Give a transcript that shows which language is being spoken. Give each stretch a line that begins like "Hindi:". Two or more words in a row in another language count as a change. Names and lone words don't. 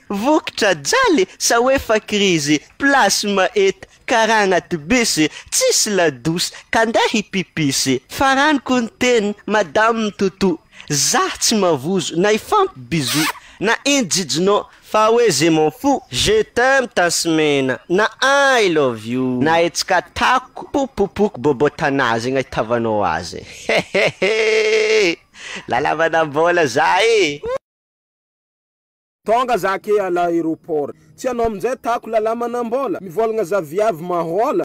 Malagasy: Vokatra jaly, sa hoe fa krizy. Place mahety, karaha anaty bus, tsisy ladosy, ka andeha hipipisy. Faraniko ny teny, madame Toto. Za tsy mavozo, na ifampibizo. Na iny jijinao, fa hoe
French: je m'en fous. Je t'aime, Tasmena.
English: Na I love you.
Malagasy: Na hetsika tako, pokopoko bobo tanazy, gny ahitavanao azy. Lalamana bola za e. Tonga za ke
French: à l'aéroport.
Malagasy: Tsy anao amin'izay tako lalamana mbola. Mivolagna za viavy mahola.